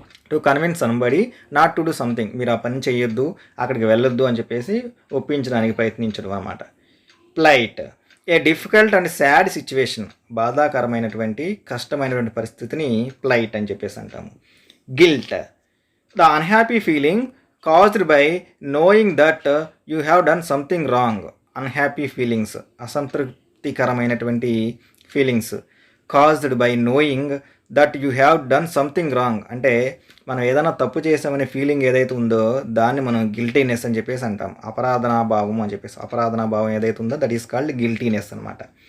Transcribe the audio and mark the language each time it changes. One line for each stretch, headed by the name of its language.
English: to convince somebody not to do something,
Telugu: మీరు ఆ పని చేయొద్దు, అక్కడికి వెళ్ళొద్దు అని చెప్పేసి ఒప్పించడానికి ప్రయత్నించడం అన్నమాట. Plight,
English: a difficult and sad situation,
Telugu: బాధాకరమైనటువంటి కష్టమైనటువంటి పరిస్థితిని ప్లైట్ అని చెప్పేసి అంటాము.
English: Guilt, the unhappy feeling caused by knowing that you have done something wrong.
Telugu: Unhappy feelings, అసంతృప్తికరమైనటువంటి feelings,
English: caused by knowing that you have done something wrong,
Telugu: అంటే మనం ఏదైనా తప్పు చేసామనే ఫీలింగ్ ఏదైతే ఉందో దాన్ని మనం గిల్టీనెస్ అని చెప్పేసి అంటాం. అపరాధనాభావం అని చెప్పేసి, అపరాధనాభావం ఏదైతే ఉందో
English: that is called
Telugu: గిల్టీనెస్ అనమాట.